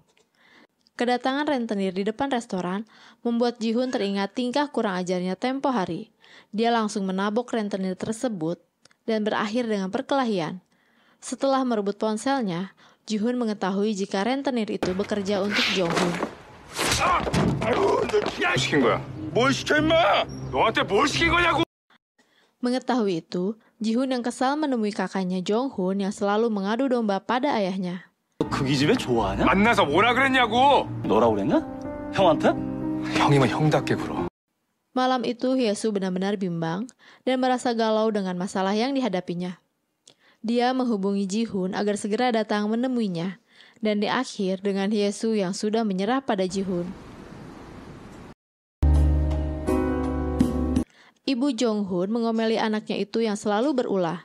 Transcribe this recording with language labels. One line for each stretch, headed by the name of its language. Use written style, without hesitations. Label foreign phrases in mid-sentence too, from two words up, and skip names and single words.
Indonesian: Kedatangan rentenir di depan restoran membuat Ji-hoon teringat tingkah kurang ajarnya tempo hari. Dia langsung menabok rentenir tersebut dan berakhir dengan perkelahian. Setelah merebut ponselnya, Ji-hoon mengetahui jika rentenir itu bekerja untuk Jong-hoon.
Korean: 시킨 거야. 뭘 시켜 임마? 너한테 뭘 시킨 거냐고?
Indonesian: Mengetahui itu, Ji-hoon yang kesal menemui kakaknya Jong-hoon yang selalu mengadu domba pada ayahnya.
Korean: 그 기집애 좋아하냐? 만나서 뭐라 그랬냐고? 너라고 그랬냐? 형한테? 형이면 형답게 굴어.
Indonesian: Malam itu Hye-soo benar-benar bimbang dan merasa galau dengan masalah yang dihadapinya. Dia menghubungi Ji-hoon agar segera datang menemuinya, dan di akhir dengan Hye-soo yang sudah menyerah pada Ji-hoon. Ibu Jong-hoon mengomeli anaknya itu yang selalu berulah.